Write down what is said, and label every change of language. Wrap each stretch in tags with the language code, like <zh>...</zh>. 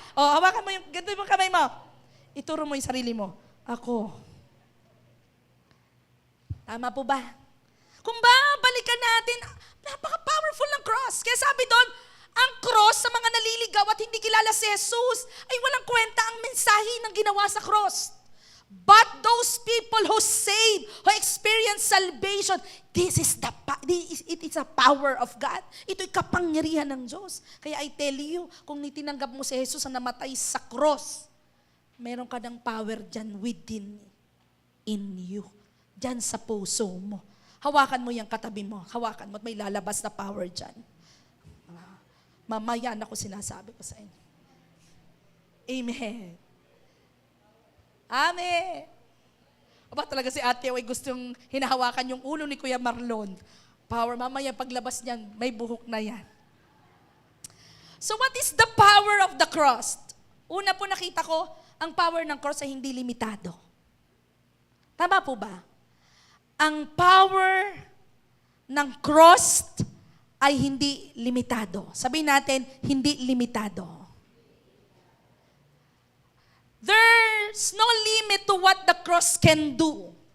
<tl>O hawakan mo ganito yung kamay mo. Ituro mo yung sarili mo. Ako. Tama po ba? Kung balikan natin, napaka-powerful ng cross. Kaya sabi doon, ang cross sa mga naliligaw at hindi kilala si Jesus ay walang kwenta ang mensahe ng ginawa sa cross.</tl> <en>But those people who saved, who experience salvation, it is a power of God.</en> <tl>Ito'y kapangyarihan ng Diyos. Kaya</tl> <en>I tell you,</en> <tl>kung tinanggap mo si Jesus na namatay sa cross, meron ka ng power dyan</tl> <en>within in you.</en> <tl>Dyan sa puso mo. Hawakan mo yung katabi mo. Hawakan mo at may lalabas na power dyan. Mamaya na ko sinasabi ko sa inyo. Amen. Amen. Aba talaga si ate ay gustong hinahawakan yung ulo ni Kuya Marlon. Power, mamaya paglabas niyan, may buhok na yan.</tl> <en>So what is the power of the cross?</en> <tl>Una po nakita ko, ang power ng cross ay hindi limitado. Tama po ba? Ang power ng cross ay hindi limitado. Sabihin natin, hindi limitado.</tl> <en>There's no limit to what the cross can do.</en>